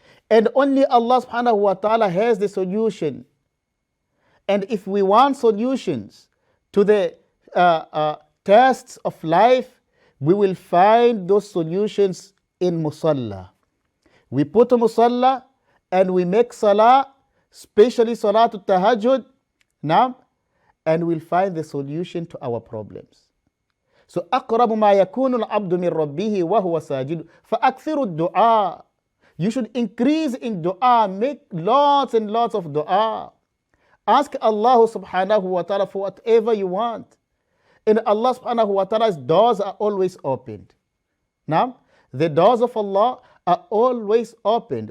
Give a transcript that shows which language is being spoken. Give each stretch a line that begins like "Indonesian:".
English: And only Allah subhanahu wa ta'ala has the solution. And if we want solutions to the tests of life, we will find those solutions in musalla. We put a musalla and we make salah, especially salatul tahajjud, now, and we'll find the solution to our problems.
Arabic: So أقرب ما يكون العبد من ربه وهو ساجد فأكثر الدعاء.
English: You should increase in dua, make lots and lots of dua. Ask Allah subhanahu wa ta'ala for whatever you want. And Allah subhanahu wa ta'ala's doors are always opened. Now, the doors of Allah are always opened.